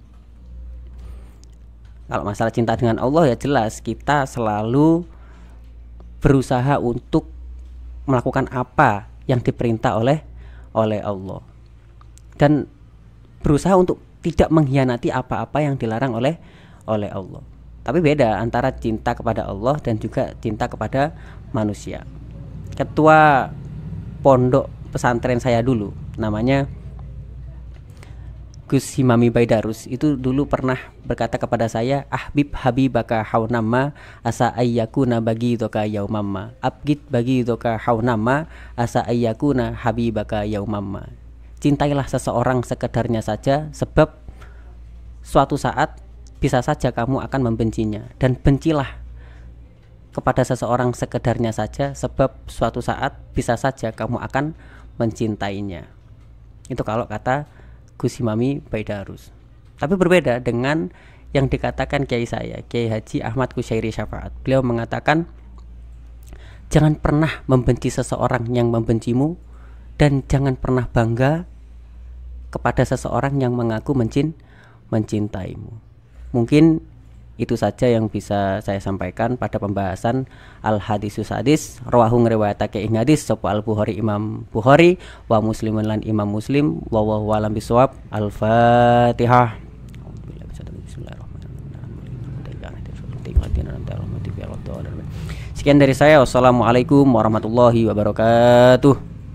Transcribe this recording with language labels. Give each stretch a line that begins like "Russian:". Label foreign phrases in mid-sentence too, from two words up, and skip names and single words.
Indonesian: Kalau masalah cinta dengan Allah ya jelas kita selalu berusaha untuk melakukan apa yang diperintah oleh Allah dan berusaha untuk tidak mengkhianati apa-apa yang dilarang oleh Allah. Tapi beda antara cinta kepada Allah dan juga cinta kepada manusia. Ketua pondok pesantren saya dulu, namanya Gus Himami Baidarus, itu dulu pernah berkata kepada saya,
Arabic: أحبب حبيبك هونا ما عسى أن يكون بغيضك يوما ما، أبغض بغيضك هونا ما عسى أن يكون حبيبك يوما ما.
Indonesian: Cintailah seseorang sekedarnya saja, sebab suatu saat bisa saja kamu akan membencinya, dan bencilah kepada seseorang sekedarnya saja, sebab suatu saat bisa saja kamu akan mencintainya. Itu kalau kata Gus Himami Baidarus. Tapi berbeda dengan yang dikatakan kiai saya, Kiai Haji Ahmad Kusyairi Syafaat. Beliau mengatakan, jangan pernah membenci seseorang yang membencimu, dan jangan pernah bangga kepada seseorang yang mengaku mencintaimu. Mungkin itu saja yang bisa saya sampaikan pada pembahasan
Arabic: الحديث حديث رواه
Javanese: ngriwayatake ing hadis sapa
Indonesian: al-Bukhari Imam Bukhari wa Muslimun lan Imam Muslim
Arabic: والله أعلم بالصواب.
Indonesian: Al-Fatihah. Sekian dari saya.
Arabic: والسلام عليكم ورحمة الله وبركاته.